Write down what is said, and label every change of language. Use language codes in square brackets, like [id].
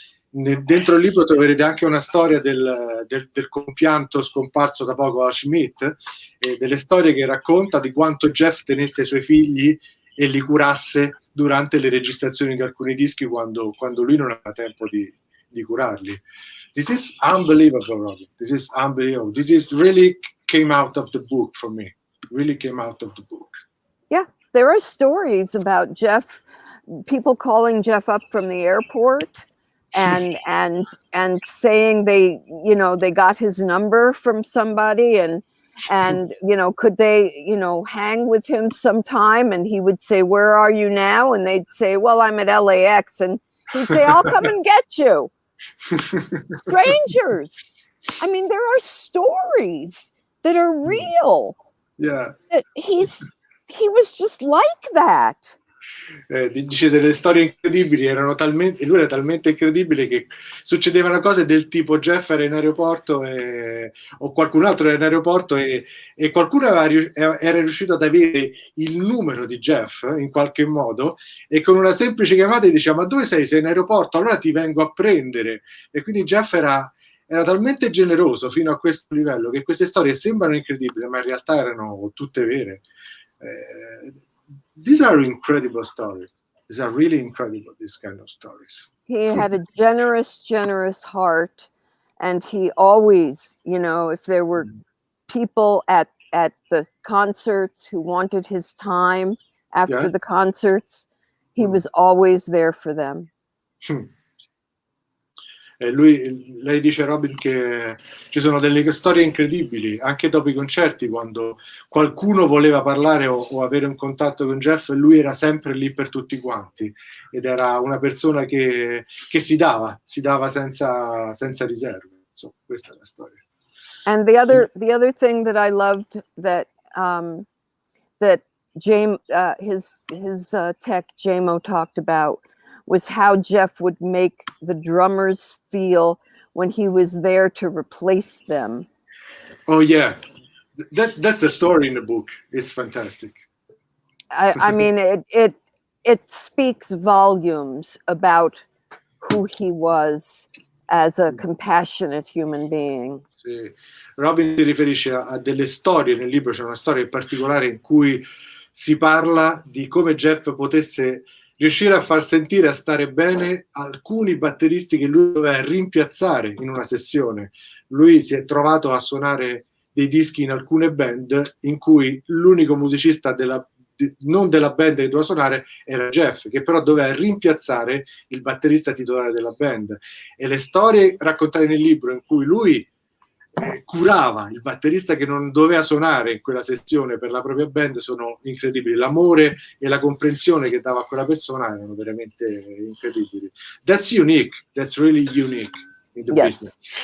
[it] Dentro il libro troverete anche una storia del compianto scomparso da poco a Schmidt, delle storie che racconta di quanto Jeff tenesse i suoi figli e li curasse durante le registrazioni di alcuni dischi quando lui non aveva tempo di curarli. [en] This is unbelievable, Robyn. This is unbelievable. This is really came out of the book for me. Really came out of the book. Yeah, there are stories about Jeff, people calling Jeff up from the airport and saying they got his number from somebody and could they hang with him sometime, and he would say, "Where are you now?" And they'd say, "Well, I'm at LAX," and he'd say, "I'll come and get you." Strangers. I mean, there are stories that are real. Yeah. That he was just like that. [it] Dice delle storie incredibili, lui era talmente incredibile che succedevano cose del tipo Jeff era in aeroporto o qualcun altro era in aeroporto e qualcuno era riuscito ad avere il numero di Jeff in qualche modo, e con una semplice chiamata gli diceva: "Ma dove sei? Sei in aeroporto? Allora ti vengo a prendere." E quindi Jeff era talmente generoso fino a questo livello che queste storie sembrano incredibili, ma in realtà erano tutte vere. [en] These are incredible stories. These are really incredible, these kind of stories. He had a generous heart, and he always, if there were people at the concerts who wanted his time after the concerts, he was always there for them. [it] E lei dice, Robyn, che ci sono delle storie incredibili anche dopo i concerti, quando qualcuno voleva parlare o avere un contatto con Jeff, lui era sempre lì per tutti quanti, ed era una persona che si dava senza riserve. Insomma, questa è la storia. [en] And the other thing that I loved that James, his tech Jamo talked about was how Jeff would make the drummers feel when he was there to replace them. Oh yeah, that's the story in the book. It's fantastic. I mean, it speaks volumes about who he was as a compassionate human being. [it] Sì. Robyn si riferisce a delle storie nel libro. C'è una storia in particolare in cui si parla di come Jeff potesse riuscire a far sentire, a stare bene alcuni batteristi che lui doveva rimpiazzare in una sessione. Lui si è trovato a suonare dei dischi in alcune band in cui l'unico musicista non della band che doveva suonare era Jeff, che però doveva rimpiazzare il batterista titolare della band. E le storie raccontate nel libro in cui lui curava il batterista che non doveva suonare in quella sessione per la propria band sono incredibili. L'amore e la comprensione che dava a quella persona erano veramente incredibili. [en] That's unique. That's really unique in the business.